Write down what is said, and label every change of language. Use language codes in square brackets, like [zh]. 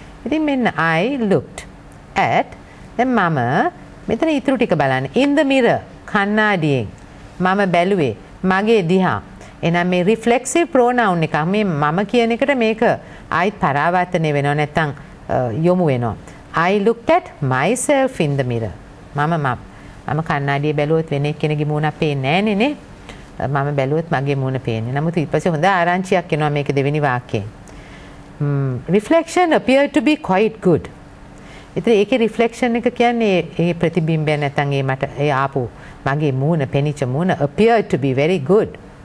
[si] ඉතින් මෙන්න [en] I looked at [si] දැන් මම මෙතන ඊටු ටික බලන්න. [en] in the mirror [si] කණ්ණාඩියෙන් මම බැලුවේ මගේ දිහා. එහෙනම් මේ රිෆ්ලෙක්සිව් ප්‍රොනවුන් එක මේ මම කියන එකට මේක ආයි පරාවර්තනය වෙනවා නැත්නම් යොමු වෙනවා. [en] I looked at myself in the mirror. [si] මම කණ්ණාඩියේ බැලුවොත් වෙන එක්කෙනෙකුගේ මූණක් පේන්නේ නැහැ නේ. මම බැලුවොත් මගේ මූණ පේන්නේ. නමුත් ඊට පස්සේ හොඳ ආරංචියක් එනවා මේක දෙවෙනි වාක්‍යයෙන්. [en] Reflection appeared to be quite good. [si] ඉතින් ඒකේ රිෆ්ලෙක්ෂන් එක කියන්නේ ඒ ප්‍රතිබිම්බය නැත්නම් ඒ මට ඒ ආපු මගේ මූණ පෙනිච්ච මූණ [en] appeared to be very good.